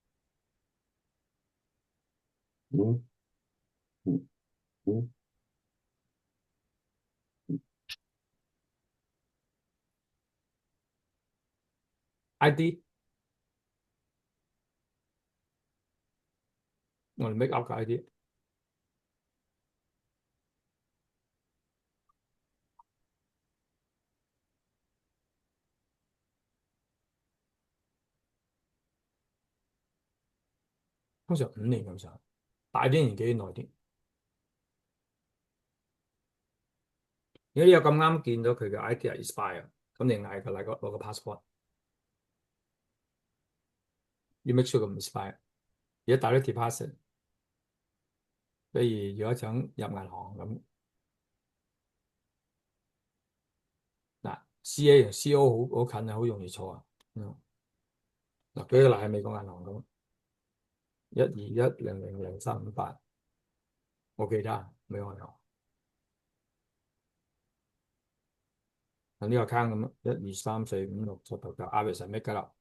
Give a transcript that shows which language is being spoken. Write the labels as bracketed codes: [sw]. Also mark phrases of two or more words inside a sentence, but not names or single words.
[yue] 嗯嗯嗯 ID 我哋 [en] make up [yue] 嘅 ID，通常5年咁上下，大啲年紀耐啲。如果你有咁啱見到佢嘅 ID 係 expire，咁你嗌佢攞個 passport，要 [en] make sure [yue] 佢唔 expire。如果大啲 deposit，比如如果想入銀行咁，嗱 CA 同 CO 好近啊，好容易錯啊。嗱，舉個例喺美國銀行咁121000358，我記得啊，美國銀行喺呢個 account 咁123456789 average 係咩㗎啦？